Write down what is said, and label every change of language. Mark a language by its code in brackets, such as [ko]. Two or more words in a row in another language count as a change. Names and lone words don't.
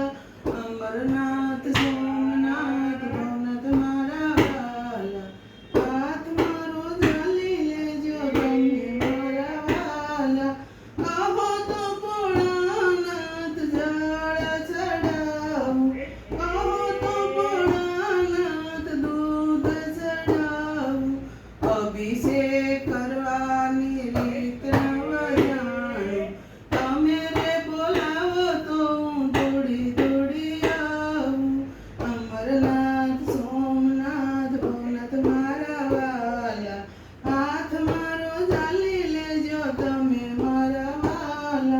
[gu] અમરનાથ સોમનાથ ભવનાથ મારા વાલા, હાથ મારો જાલે લેજો તમે મારા વાલા। [hi] कहो तो भोलानाथ जल चढ़ाऊं, कहो तो भोलानाथ दूध चढ़ाऊं। [gu] અભિષેક કરવાની રીત નવ જાણું, તમે રે બોલાવો તો હું દોડી દોડી આવું। અમરનાથ સોમનાથ ભવનાથ મારા વાલા, હાથ મારો ઝાલી લેજો તમે મારા વાલા।